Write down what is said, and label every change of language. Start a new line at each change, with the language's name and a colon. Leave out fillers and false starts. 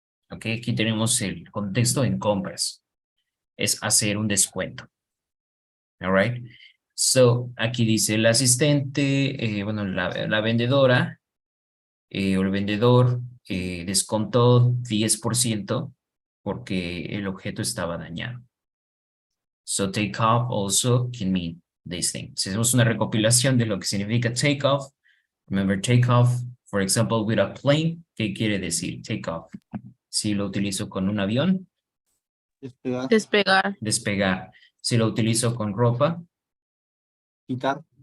Spanish: Ok, aquí tenemos el contexto en compras. Es hacer un descuento.
English: All right.
Spanish: So aquí dice el asistente, bueno, la vendedora o el vendedor descontó 10% porque el objeto estaba dañado.
English: So take off also can mean this thing.
Spanish: Si hacemos una recopilación de lo que significa
English: take off, remember take off, for example, with a plane,
Spanish: ¿qué quiere decir
English: take off?
Spanish: Si lo utilizo con un avión, Despegar, Despegar. despegar. Si lo utilizo con ropa, quitar,